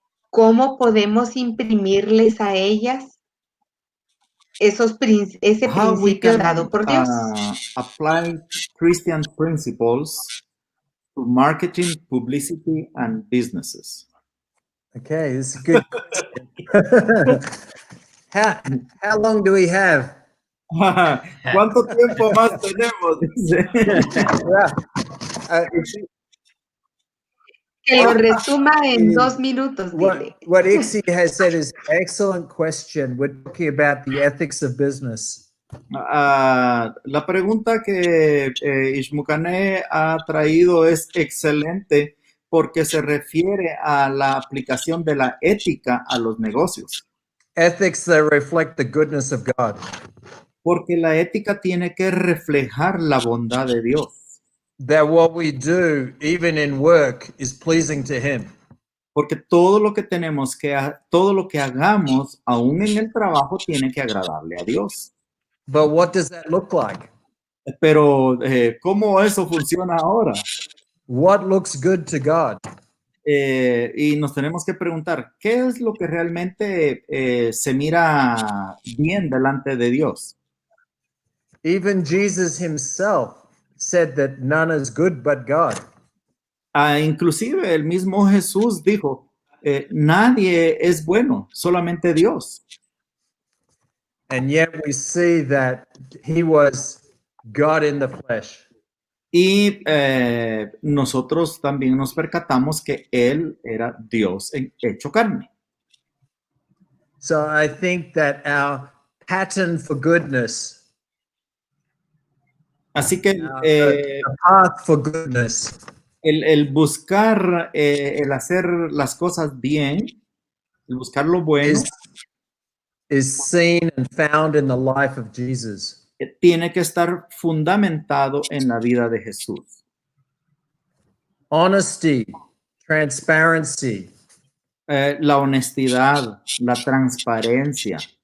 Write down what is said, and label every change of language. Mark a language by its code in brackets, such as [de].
[es] ¿Cómo podemos imprimirles a ellas ese [en] How we [es] principio [en] can [es] dado por Dios? [en] apply Christian principles to marketing, publicity, and businesses. okay, this is a good question. How long do we have? [es] ¿Cuánto tiempo más tenemos? Dice. [en] Yeah. [es] Que lo resuma en 2 minutos, [en] What, [es] dile. [en] what Ixie has said is an excellent question. We're talking about the ethics of business. [es] La pregunta que Ishmukane ha traído es excelente porque se refiere a la aplicación de la ética a los negocios. [en] Ethics that reflect the goodness of God. [es] Porque la ética tiene que reflejar la bondad de Dios. [en] That what we do, even in work, is pleasing to Him. [es] Porque todo lo que todo lo que hagamos, aún en el trabajo, tiene que agradarle a Dios. [en] But what does that look like? [es] Pero, ¿cómo eso funciona ahora? [en] What looks good to God? [es] Y nos tenemos que preguntar, ¿qué es lo que realmente se mira bien delante de Dios? [en] Even Jesus himself said that none is good but God. [es] Inclusive el mismo Jesús dijo, nadie es bueno, solamente Dios. [en] And yet we see that he was God in the flesh. [es] Y nosotros también nos percatamos que Él era Dios hecho carne. [en] So I think that our pattern for goodness, [es] Así que [en] the path for goodness, [es] el buscar, el hacer las cosas bien, el buscar lo bueno, [en] is seen and found in the life of Jesus. [es] tiene que estar fundamentado en la vida de Jesús. [en] Honesty, transparency, [es] La honestidad, la transparencia,